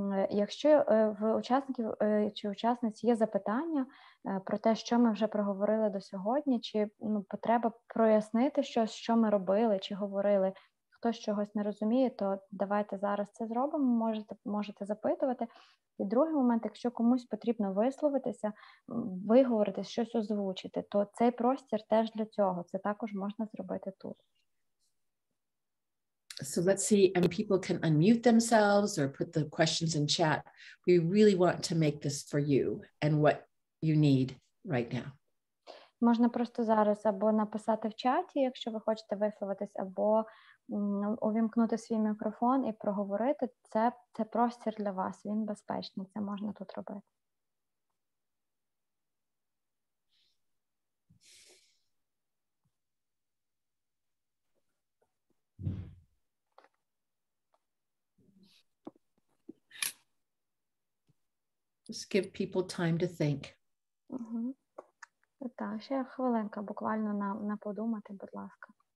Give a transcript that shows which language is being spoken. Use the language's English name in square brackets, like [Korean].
[Ukrainian] Якщо в учасників чи учасниць є запитання про те, що ми вже проговорили до сьогодні, чи потреба прояснити щось, що ми робили, чи говорили, хтось чогось не розуміє, то давайте зараз це зробимо, можете запитувати. І другий момент, якщо комусь потрібно висловитися, виговорити, щось озвучити, то цей простір теж для цього, це також можна зробити тут. [English] So let's see, and people can unmute themselves or put the questions in chat. We really want to make this for you and what you need right now. [Ukrainian] Можна просто зараз або написати в чаті, якщо ви хочете висловитись, або увімкнути свій мікрофон і проговорити. Це простір для вас, він безпечний, це можна тут робити. [English] Just give people time to think. Угу. [Ukrainian] Так, ще хвилинка, буквально на подумати, будь ласка.